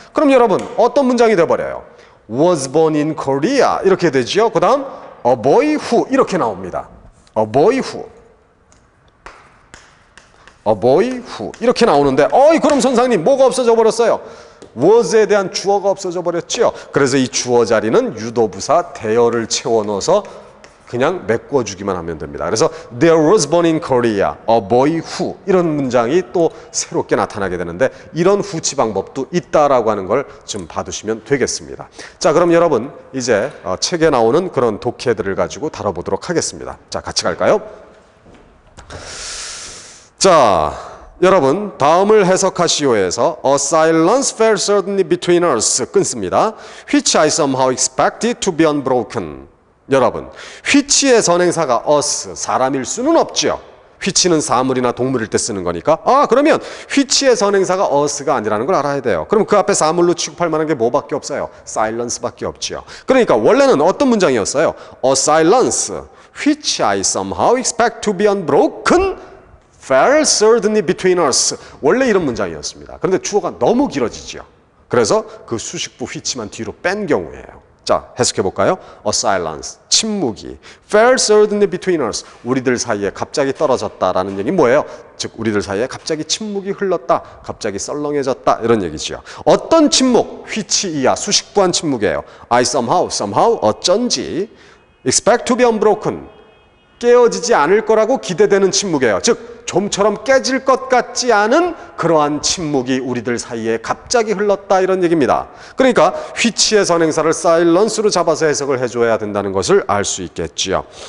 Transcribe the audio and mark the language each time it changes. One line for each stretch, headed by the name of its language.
Korean: 그럼 여러분 어떤 문장이 돼버려요?
English: was born in Korea
Korean: 이렇게 되죠. 그 다음
English: a boy who
Korean: 이렇게 나옵니다. a boy who 이렇게 나오는데 그럼 선생님 뭐가 없어져 버렸어요? was에 대한 주어가 없어져 버렸죠. 그래서 이 주어 자리는 유도부사 대어를 채워 넣어서 그냥 메꿔주기만 하면 됩니다. 그래서
English: there was born in Korea a boy who
Korean: 이런 문장이 또 새롭게 나타나게 되는데 이런 후치 방법도 있다라고 하는 걸 좀 봐두시면 되겠습니다. 자, 그럼 여러분 이제 책에 나오는 그런 독해들을 가지고 다뤄보도록 하겠습니다. 자, 같이 갈까요? 자, 여러분 다음을 해석하시오에서
English: A silence fell suddenly between us
Korean: 끊습니다.
English: Which I somehow expected to be unbroken.
Korean: 여러분 which의 선행사가 us 사람일 수는 없죠. which는 사물이나 동물일 때 쓰는 거니까 그러면 which의 선행사가 us가 아니라는 걸 알아야 돼요. 그럼 그 앞에 사물로 취급할 만한 게 뭐밖에 없어요? silence밖에 없죠. 그러니까 원래는 어떤 문장이었어요?
English: A silence which I somehow expect to be unbroken fell certainly between us.
Korean: 원래 이런 문장이었습니다. 그런데 주어가 너무 길어지죠. 그래서 그 수식부 which만 뒤로 뺀 경우예요. 자, 해석해 볼까요?
English: A silence,
Korean: 침묵이
English: fell certainly between us.
Korean: 우리들 사이에 갑자기 떨어졌다라는 얘기 뭐예요? 즉 우리들 사이에 갑자기 침묵이 흘렀다, 갑자기 썰렁해졌다 이런 얘기죠. 어떤 침묵? which이야 수식부한 침묵이에요.
English: I somehow
Korean: 어쩐지
English: expect to be unbroken.
Korean: 깨어지지 않을 거라고 기대되는 침묵이에요. 즉 좀처럼 깨질 것 같지 않은 그러한 침묵이 우리들 사이에 갑자기 흘렀다 이런 얘기입니다. 그러니까 which의 선행사를 silence로 잡아서 해석을 해줘야 된다는 것을 알 수 있겠지요.